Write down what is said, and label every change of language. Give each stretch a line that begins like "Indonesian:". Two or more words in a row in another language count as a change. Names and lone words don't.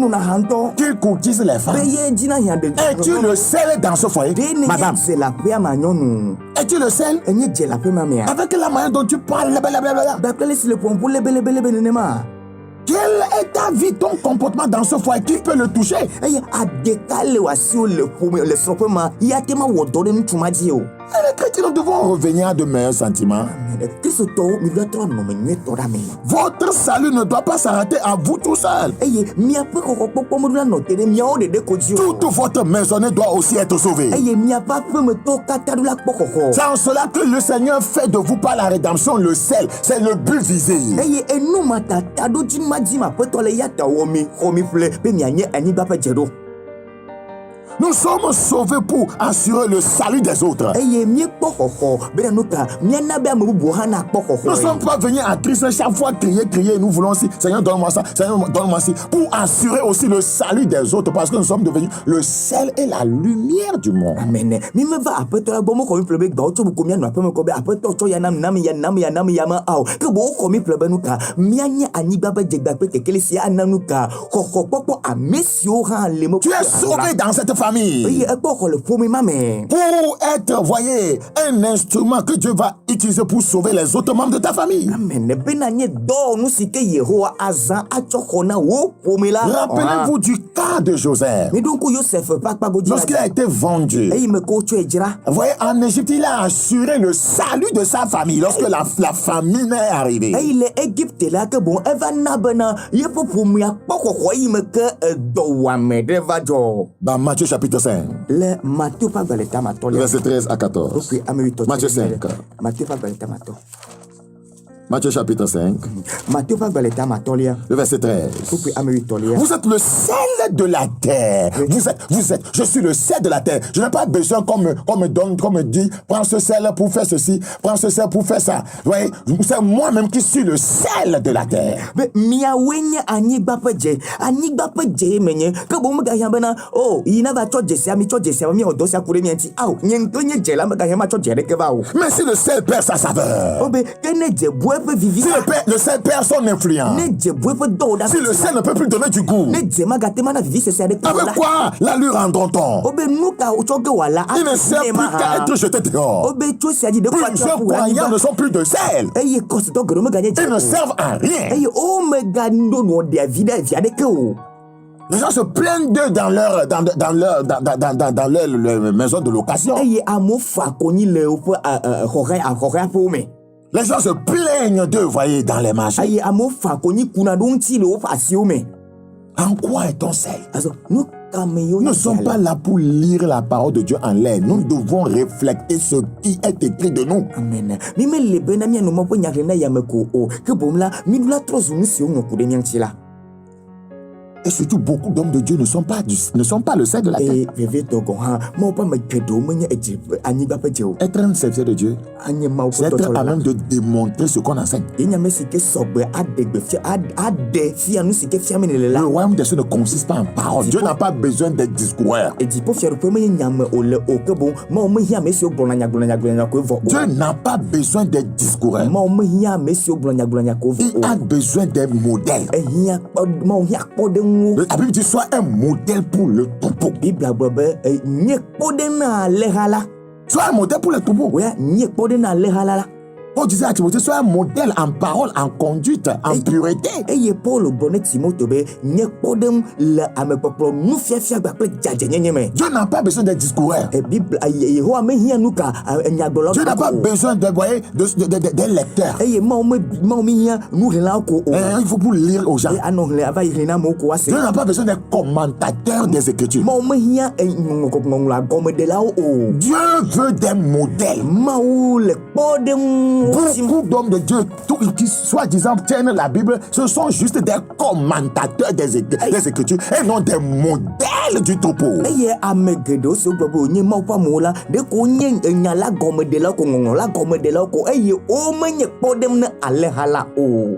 French: Tu courtises les femmes. Es-tu le seul dans ce foyer, madame? Es-tu le seul? Avec la manière dont tu parles, Quelle est ta vie, ton comportement dans ce foyer? Qui peut le toucher?
Ewe: eye adeka le wasi o le ƒome le srɔ̃ƒe ma ya te ma wɔ dɔ ɖe ŋutsu dzi o.
French: Et les chrétiens, nous devons revenir à de meilleurs sentiments.
Ewe: Kristotɔwo mi doit trɔ nɔme nyuietɔ ɖe ame.
French: Votre salut ne doit pas s'arrêter à vous tout seul.
Ewe: eye miaƒe xɔxɔkpɔkpɔ meɖo la nɔ te ɖe miawo ɖeɖe ko dzi o.
French: Toute votre maisonnée doit aussi être sauvée.
Ewe: eye miaƒe aƒemetɔwo katã ɖo la kpɔ xɔxɔ.
French: C'est en cela que le Seigneur fait de vous par la rédemption le sel. C'est le but visé.
Ewe: eye enu ma tata ɖo dzi ma dzi ma aƒetɔ le ya ta wɔ mi xɔ mi ƒle be mianye anyigba ƒe dzeɖo.
French: Nous sommes sauvés pour assurer le salut des autres.
Ewe: eye miekpɔ xɔxɔ bena nu ka miana be ame bubuwo hã nakpɔ
French: Nous ne
Ewe: xɔxɔ.
French: sommes pas venus à Christ chaque fois crier, nous voulons aussi, Seigneur donne-moi ça, Seigneur donne-moi ci, pour assurer aussi le salut des autres, parce que nous sommes devenus le sel et la lumière du monde.
Ewe: amen mi meva aƒetɔ la gbɔ mexɔ mi ƒle be gbawo tso buko mianɔ aƒe me kɔ be aƒetɔ tsɔ ya nam ya ma ao ke bo woxɔ mi ƒle be nu ka mianye anyigba ƒe dzegba kple kekeli sia ana nu ka xɔxɔkpɔkpɔ ame siwo hã le me.
French: Tu es sauvé dans cette famille
Ewe: eye ekpɔ xɔ le ƒome ma me.
French: pour être, voyez, un instrument que Dieu va utiliser pour sauver les autres membres de ta famille.
Ewe: amen bena nye dɔwɔnu si ke yehowa azã atsɔ xɔ na wo ƒome la.
French: Rappelez-vous du cas de Joseph.
Ewe: mi ɖo ŋku Joseph ƒe akpa godzi
French: Lorsqu'il a été vendu,
Ewe: eye me ke wotsɔe dzra.
French: vous voyez, en Égypte, il a assuré le salut de sa famille lorsque la famine est arrivée.
Ewe: eye le Egypte la ke bon eva na bena yeƒe ƒomea kpɔ xɔxɔ yi me ke dɔwɔame ɖe va dzɔ.
French: Dans Matthieu chapitre 5,
Ewe: le Matthieu ƒe agbalẽ tamatɔ le.
French: verset 13 à 14.
Ewe: Wokui ame witɔ Matthieu 5. Matthieu ƒe agbalẽ tamatɔ.
French: Matthieu chapitre 5,
Ewe: Matthieu ƒe agbalẽ tamatɔlia.
French: le verset 13.
Ewe: Wokui ame witɔlia.
French: Vous êtes le sel de la terre. Vous êtes, je suis le sel de la terre. Je n'ai pas besoin qu'on me dit, prends ce sel pour faire ceci, prends ce sel pour faire ça. Vous voyez, c'est moi-même qui suis le sel de la terre.
Ewe: be miawoe nye anyigba ƒe dze ye menye ke boŋ megahiã bena o yina va tsɔ dzesia mi tsɔ dzesia miawɔ dɔ sia ku ɖe mia ŋuti ao nye ŋutɔ nye dze la megahiã matsɔ dze ɖeke va o.
French: Mais si le sel perd sa saveur,
Ewe: o be ke ne dze bu eƒe vivi
French: si le sel perd son influence,
Ewe: ne dze bu eƒe dɔwɔɖa
French: si le sel ne peut plus donner du goût,
Ewe: ne dze magate ma na vivi sese aɖeke o
French: avec
Ewe: la.
French: quoi la lui rendons-on?
Ewe: o be nu ka wotsɔ ge wòala
French: Il ne sert
Ewe: ne
French: plus
Ewe: ma
French: qu'à
Ewe: hã.
French: être jeté
Ewe: o
French: dehors.
Ewe: be tso sia dzi de kɔ
French: Plusieurs croyants ne sont plus de sel.
Ewe: eye kɔsitɔ geɖewo meganye
French: Ils ne
Ewe: dze
French: servent à rien.
Ewe: eye o megano nɔ ɖe avi ɖe vi aɖeke o.
French: Les gens se plaignent d'eux dans leur maison de location.
Ewe: eye amewo fa konyi le woƒe xɔxɔaƒewo me.
French: Les gens se plaignent d'eux, voyez, dans les marchés.
Ewe: eye amewo fa konyi kuna ɖo ŋuti le woƒe asiwo me.
French: En quoi est ton sel?
Ewe: azɔ nu ka me yewo
French: Nous ne sommes pas là pour lire la parole de Dieu en l'air. Nous devons refléter ce qui est écrit de nous.
Ewe: amen mi mele bena mianɔ mɔ ƒe nyahe na yame ko o ke boŋ la mi ɖo la trɔ zu nu siwo ŋlɔ ku ɖe mia ŋuti la.
French: Et surtout, beaucoup d'hommes de Dieu ne sont pas le sel de la terre.
Ewe: eye vevietɔ gɔ hã mawo ƒe ame geɖewo menye anyigba ƒe dze o.
French: Être un serviteur de Dieu,
Ewe: anye mawo
French: c'est
Ewe: ƒe
French: être à
Ewe: dɔtsɔla.
French: même de démontrer ce qu'on enseigne.
Ewe: ye nyame si ke sɔgbe aɖe fia nu si ke fia mi le
French: Le
Ewe: la.
French: royaume des cieux ne consiste pas en parole. Dieu n'a pas besoin d'être discoureur.
Ewe: dziƒo fiaɖuƒe menye nyame o le o ke boŋ mawo mehiã ame siwo gblɔna nyagblɔnya koe vɔ
French: Dieu
Ewe: o.
French: n'a pas besoin d'être discoureur.
Ewe: mawo mehiã ame siwo gblɔ nyagblɔnya koe
French: Il
Ewe: vɔ
French: a
Ewe: o.
French: besoin d'un modèle.
Ewe: mawo hiã kpɔɖeŋuwo.
French: La Bible dit sois un modèle pour le troupeau.
Ewe: Biblia gblɔ be nye kpɔɖeŋu alẽha la.
French: Sois un modèle pour le troupeau.
Ewe: Oya nye kpɔɖeŋu alẽha la.
French: Paul disait à Timothée, sois un modèle en parole, en conduite, en pureté.
Ewe: eye Paul gblɔ ne Timote be nye kpɔɖeŋu le amekpɔkplɔ nufiafia kple dzadzenyenye me.
French: Dieu n'a pas besoin d'être discoureur.
Ewe: Biblia Yehowa mehiã nu ka nyagblɔlawo.
French: Dieu n'a pas besoin d'un lecteur.
Ewe: eye mawo mehiã nuhelawo ko o.
French: Il faut pour lire aux gens.
Ewe: anɔ hlẽ ava yi hlẽ na amewo ko woase.
French: Dieu n'a pas besoin d'un commentateur des Écritures.
Ewe: mawo mehiã ŋɔŋlɔ agɔmedelawo o.
French: Dieu veut des modèles.
Ewe: mawo le kpɔɖeŋu.
French: Beaucoup d'hommes de Dieu qui soi-disant tiennent la Bible, ce sont juste des commentateurs des Écritures et non des modèles du troupeau.
Ewe: eye ame geɖewo siwo gblɔ be wònye mawo ƒe amewo la ɖeko wonye enya la gɔmedelawo ko ŋɔŋlɔ la gɔmedelawo ko eye womenye kpɔɖeŋu ne alẽha la o.